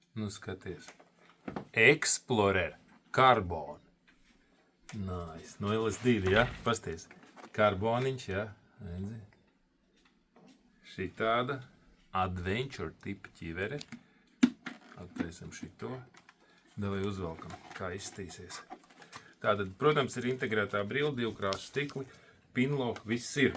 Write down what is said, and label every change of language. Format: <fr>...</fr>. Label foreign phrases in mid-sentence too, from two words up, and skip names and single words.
<lv>Nu, skaties.</lv> <en>Explorer. Carbon. Nice.</en> <lv>No LS2, ja? Pasties. Karboniņš, ja? Redzi. Šitāda. Adventure tipa ķivere. Attaisam šito. Davai uzvelkam, kā izstīsies. Tātad, protams, ir integrētā brīle, divkrāsu stikli, pinlock, viss ir.</lv>